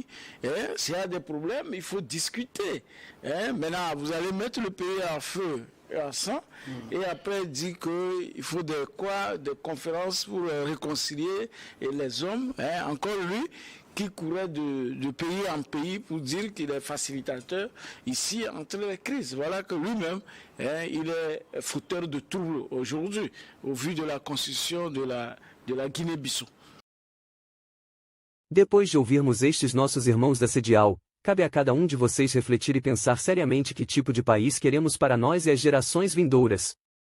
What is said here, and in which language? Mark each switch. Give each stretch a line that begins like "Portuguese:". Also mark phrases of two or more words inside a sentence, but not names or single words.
French: S'il y a des problèmes, il faut discuter. Maintenant, vous allez mettre le pays en feu à 100 et après dire qu'il faut des conférences pour réconcilier les hommes. Encore lui qui courait de pays en pays pour dire qu'il est facilitateur ici entre les crises. Voilà que lui-même, il est fauteur de troubles aujourd'hui au vu de la constitution de la Guinée-Bissau.
Portuguese: Depois de ouvirmos estes nossos irmãos da CEDEAO, cabe a cada um de vocês refletir e pensar seriamente que tipo de país queremos para nós e as gerações vindouras.